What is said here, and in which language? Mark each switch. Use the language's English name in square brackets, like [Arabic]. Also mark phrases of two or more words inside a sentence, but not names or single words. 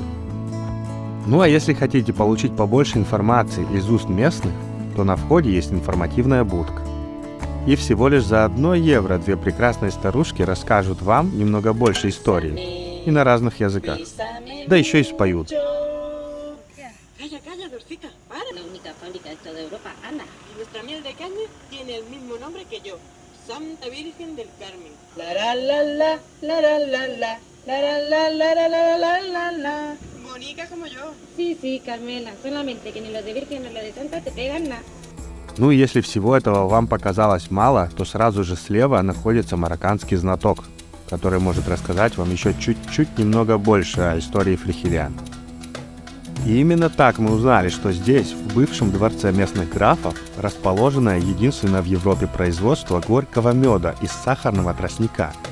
[Russian] Ну а если хотите получить побольше информации из уст местных, то на входе есть информативная будка. И всего лишь за 1 евро две прекрасные старушки расскажут вам немного больше истории. И на разных языках. Да еще и споют. [Spanish] Calla, calla, Dorcita, para. La única fábrica de toda Europa, anda. Y nuestra miel de caña tiene el mismo nombre que yo, Santa Virgen del Carmen. La la la la, la la la la, la la la la la la la la. Bonita como yo. Sí, sí, Carmela, solamente que ni lo de Virgen ni lo de Santa te pegan nada. [Russian] Ну и если всего этого вам показалось мало, то сразу же слева находится марокканский знаток, который может рассказать вам еще чуть-чуть немного больше о истории Фрихилиан. И именно так мы узнали, что здесь, в бывшем дворце местных графов, расположено единственное в Европе производство горького меда из сахарного тростника.